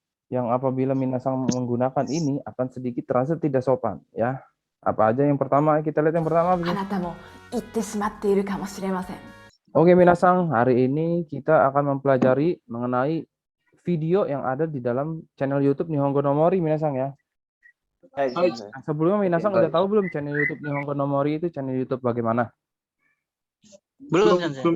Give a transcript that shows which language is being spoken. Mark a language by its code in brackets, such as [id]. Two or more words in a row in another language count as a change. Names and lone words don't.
[id] yang apabila minasang menggunakan ini akan sedikit terasa tidak sopan, ya. Apa aja yang pertama? Kita lihat yang pertama apa sih? [ja] あなたも言ってしまっているかもしれません。 [id] Oke, minasang, hari ini kita akan mempelajari mengenai video yang ada di dalam channel YouTube Nihongo no Mori, minasang ya. Nah, sebelumnya minasang udah tahu belum channel YouTube Nihongo no Mori itu channel YouTube bagaimana? Belum, Sensei.